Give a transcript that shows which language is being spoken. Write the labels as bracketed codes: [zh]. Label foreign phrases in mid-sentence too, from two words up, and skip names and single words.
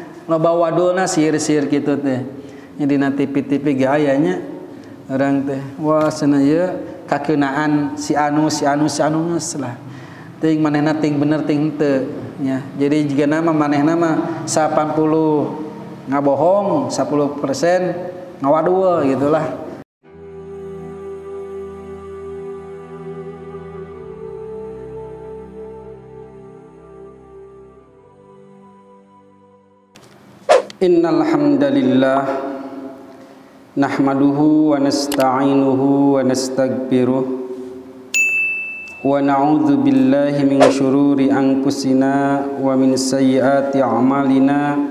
[su] Loba waduna sihir-sihir kitu teh. Nya dina TV-TV ge aya nya urang teh. Wah cenah ieu kakeunaan si anu geus lah. Teuing manehna ting bener ting henteu nya. Jadi jiga nama manehna mah 80 ngabohong, 10% ngawadul gitulah. [ar] إن الحمد لله نحمده ونستعينه ونستغفره ونعوذ بالله من شرور أنفسنا ومن سيئات أعمالنا.